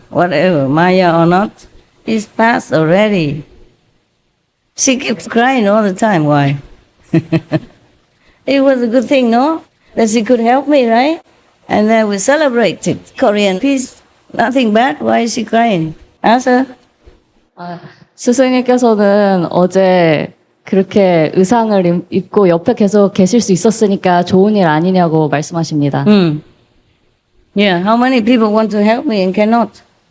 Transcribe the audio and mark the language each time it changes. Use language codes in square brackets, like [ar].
[en] Whatever, Maya or not, it's past already. She keeps crying all the time. Why? It was a good thing, no? That she could help me, right? And then we celebrated Korean peace. Nothing bad. Why is she crying? Ask her. [ko] 스승님께서는 어제 그렇게 의상을 입고 옆에 계속 계실 수 있었으니까 좋은 일 아니냐고 말씀하십니다. [en] Yeah, how many people want to help me and cannot?